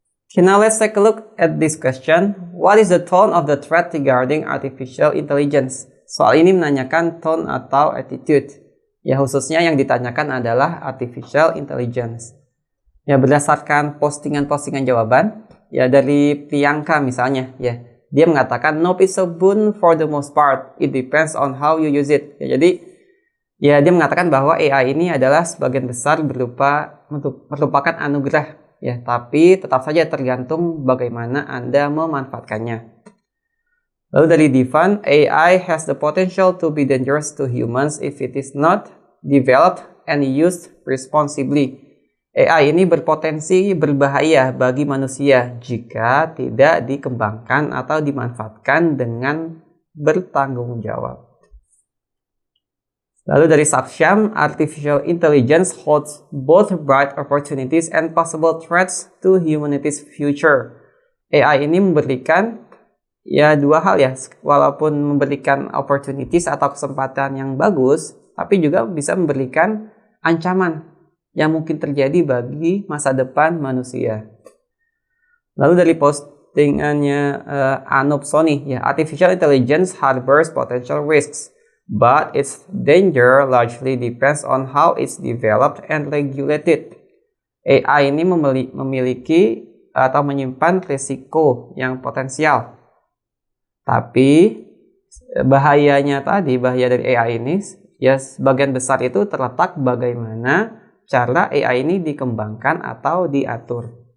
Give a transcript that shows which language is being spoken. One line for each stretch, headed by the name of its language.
English: Okay, now let's take a look at this question. What is the tone of the threat regarding artificial intelligence?
Indonesian: Soal ini menanyakan tone atau attitude. Ya, khususnya yang ditanyakan adalah artificial intelligence. Ya, berdasarkan postingan-postingan jawaban, ya dari Priyanka misalnya, ya, dia mengatakan
English: nope is a boon for the most part. It depends on how you use it.
Indonesian: Ya, jadi ya dia mengatakan bahwa AI ini adalah sebagian besar merupakan anugerah, ya, tapi tetap saja tergantung bagaimana Anda memanfaatkannya. Lalu dari
English: Divan, AI has the potential to be dangerous to humans if it is not developed and used responsibly.
Indonesian: AI ini berpotensi berbahaya bagi manusia jika tidak dikembangkan atau dimanfaatkan dengan bertanggung jawab. Lalu dari
English: Saksham, artificial intelligence holds both bright opportunities and possible threats to humanity's future.
Indonesian: AI ini memberikan ya dua hal ya, walaupun memberikan opportunities atau kesempatan yang bagus, tapi juga bisa memberikan ancaman yang mungkin terjadi bagi masa depan manusia. Lalu dari postingannya
English: Anup Sony, ya, artificial intelligence harbors potential risks, but its danger largely depends on how it's developed and regulated.
Indonesian: AI ini memiliki atau menyimpan risiko yang potensial. Tapi bahaya dari AI ini, ya sebagian besar itu terletak bagaimana cara AI ini dikembangkan atau diatur.